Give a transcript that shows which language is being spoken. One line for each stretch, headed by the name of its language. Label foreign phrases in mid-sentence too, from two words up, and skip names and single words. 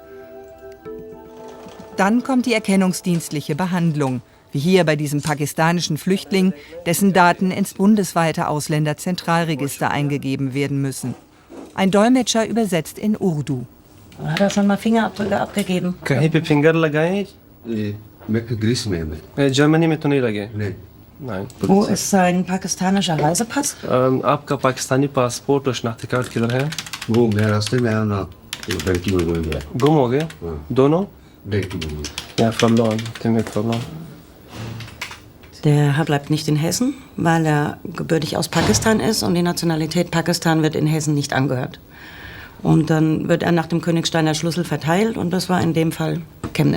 German: Dann kommt die erkennungsdienstliche Behandlung, wie hier bei diesem pakistanischen Flüchtling, dessen Daten ins bundesweite Ausländerzentralregister eingegeben werden müssen. Ein Dolmetscher übersetzt in Urdu. Hat er schon mal Fingerabdrücke abgegeben?
Urdu: Germany میں تو نہیں لگے.
German: Nein. Wo ist sein pakistanischer Reisepass?
Urdu: آپ کا پاکستانی پاسپورٹ اور شناختی کارڈ کدھر ہے? وہ میں راستے میں آیا نا، غلطی ہو گئی ہے. گم ہو گئے؟ دونوں?
German: Ja, verloren. Den wird verloren. Der Herr bleibt nicht in Hessen, weil er gebürtig aus Pakistan ist und die Nationalität Pakistan wird in Hessen nicht angehört. Und dann wird er nach dem Königsteiner Schlüssel verteilt und das war in dem Fall Chemnitz.